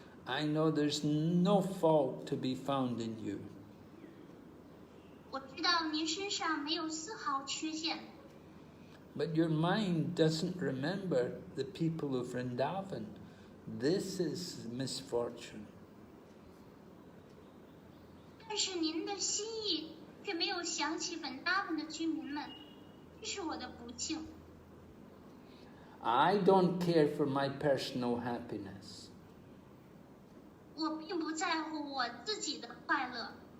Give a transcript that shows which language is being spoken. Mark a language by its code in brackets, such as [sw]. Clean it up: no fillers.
[en] I know there's no fault to be found in you. [zh] 我知道您身上没有丝毫缺陷。 [en] But your mind doesn't remember the people of Vrndavan. This is misfortune. [zh] 但是您的心意却没有想起本达文的居民们，这是我的不幸。 [en] I don't care for my personal happiness. [zh] 我并不在乎我自己的快乐。